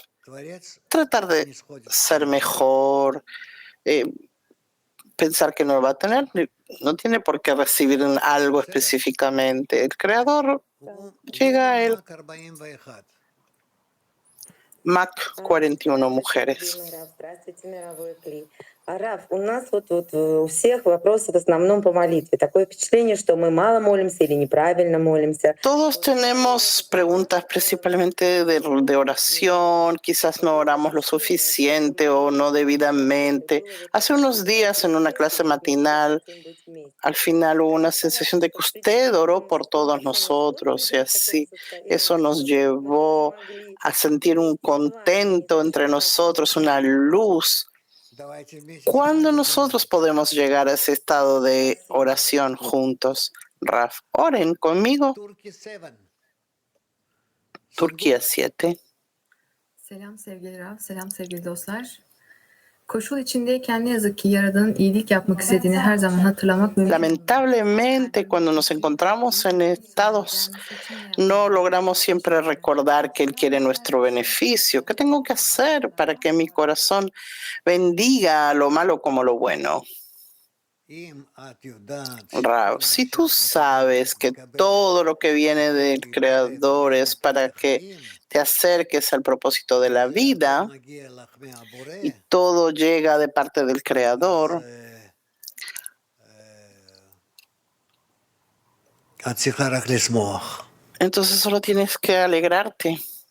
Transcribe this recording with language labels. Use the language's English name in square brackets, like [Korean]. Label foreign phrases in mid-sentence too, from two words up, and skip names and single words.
[Spanish] Tratar de ser mejor, pensar que no lo va a tener, no tiene por qué recibir algo específicamente. El creador llega a él. Mac 41 mujeres. [Russian] Раф, у нас у всех вопросы в основном по молитве. Такое впечатление, что мы мало молимся или неправильно молимся. [Spanish] Todos tenemos preguntas principalmente de oración, quizás no oramos lo suficiente o no debidamente. Hace unos días en una clase matinal, al final hubo una sensación de que usted oró por todos nosotros y así eso nos llevó a sentir un contento entre nosotros, una luz. ¿Cuándo nosotros podemos llegar a ese estado de oración juntos? Raf, oren conmigo. Turquía 7. [Turkish] Selam sevgili Raf, selam sevgili dostlar. Koşul içindeyken ne yazık ki Yaradan'ın iyilik yapmak istediğini her zaman hatırlamak mümkün. [Spanish] Lamentablemente, cuando nos encontramos en estados, no logramos siempre recordar que Él quiere nuestro beneficio. ¿Qué tengo que hacer para que mi corazón bendiga lo malo como lo bueno? Rav, si tú sabes que todo lo que viene del Creador es para que te acerques al propósito de la vida y todo llega de parte del Creador, entonces solo tienes que alegrarte.